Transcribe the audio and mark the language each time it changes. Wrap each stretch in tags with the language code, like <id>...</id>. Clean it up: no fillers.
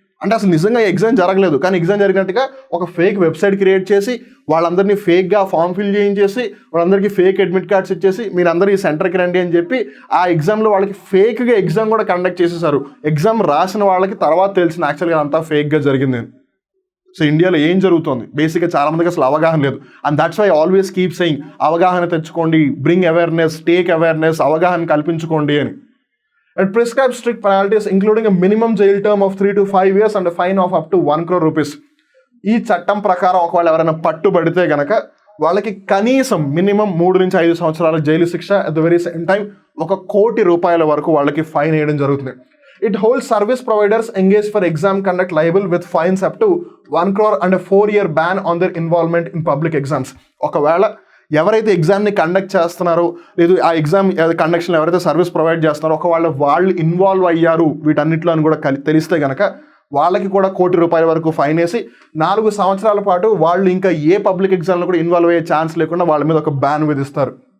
<te>అంటే అసలు నిజంగా ఎగ్జామ్ జరగలేదు కానీ ఎగ్జామ్ జరిగినట్టుగా ఒక ఫేక్ వెబ్సైట్ క్రియేట్ చేసి వాళ్ళందరినీ ఫేక్గా ఫామ్ ఫిల్ చేయించేసి వాళ్ళందరికీ ఫేక్ అడ్మిట్ కార్డ్స్ ఇచ్చేసి మీరందరూ ఈ సెంటర్కి రండి అని చెప్పి ఆ ఎగ్జామ్లో వాళ్ళకి ఫేక్గా ఎగ్జామ్ కూడా కండక్ట్ చేసేసారు. ఎగ్జామ్ రాసిన వాళ్ళకి తర్వాత తెలిసిన యాక్చువల్గా అంతా ఫేక్గా జరిగింది. సో ఇండియాలో ఏం జరుగుతుంది బేసిక్గా చాలా మందికి అసలు అవగాహన లేదు.</te> <en>and that's why always keep saying</en> <te>అవగాహన తెచ్చుకోండి,</te> <en>bring awareness, take awareness,</en> <te>అవగాహన కల్పించుకోండి అని.</te> <en>It prescribes strict penalties including a minimum jail term of 3 to 5 years and a fine of up to 1 crore rupees.</en> <te>ఈ చట్టం ప్రకారం ఒకవేళ ఎవరైనా పట్టుబడితే గనక వాళ్ళకి కనీసం మినిమం 3 నుంచి 5 సంవత్సరాల జైలు శిక్ష,</te> <en>at the very same time</en> <te>1 కోటి రూపాయల వరకు వాళ్ళకి ఫైన్ వేయడం జరుగుతుంది.</te> <en>It holds service providers engaged for exam conduct liable with fines up to 1 crore and a 4-year ban on their involvement in public exams.</en> <te>ఒకవేళ ఎవరైతే ఎగ్జామ్ని conduct చేస్తున్నారో లేదు ఆ ఎగ్జామ్ కండక్షన్ ఎవరైతే సర్వీస్ ప్రొవైడ్ చేస్తున్నారో ఒకవేళ వాళ్ళు ఇన్వాల్వ్ అయ్యారు వీటన్నిటిలో అని కూడా తెలిస్తే కనుక వాళ్ళకి కూడా 1 కోటి రూపాయల వరకు ఫైన్ వేసి 4 సంవత్సరాల పాటు వాళ్ళు ఇంకా ఏ పబ్లిక్ ఎగ్జామ్లో కూడా ఇన్వాల్వ్ అయ్యే ఛాన్స్ లేకుండా వాళ్ళ మీద ఒక బ్యాన్ విధిస్తారు.</te>